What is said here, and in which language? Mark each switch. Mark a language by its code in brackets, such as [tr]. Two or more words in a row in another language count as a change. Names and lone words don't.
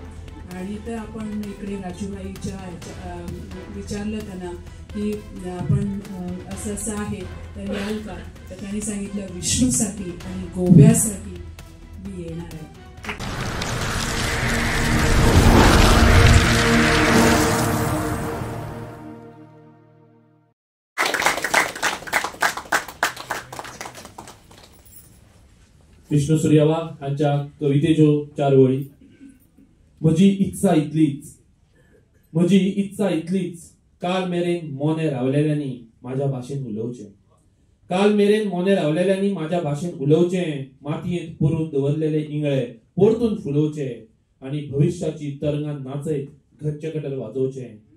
[mr] आणि तर आपण इकडे राजूबाईच्या विचारलं त्यांना की आपण असं आहे तर याल का, तर त्यांनी सांगितलं विष्णूसाठी आणि गोव्यासाठी मी येणार आहे. [kok] विष्णू सूर्यवाघ यांच्या कवितेच्यो 4 वळी. म्हजी इत्सा इतलीच काल मेरेन मोने रावलेल्यांनी माझ्या भाषेन उलोवचें. काल मेरेन मोने रावलेल्यांनी माझ्या भाषेन उलोवचें. मातयेंत पुरून दवरलेले इंगळे परतून फुलोवचे आणि भविष्याची तरंगां नाचयत घरचे कडेन वाजोवचें.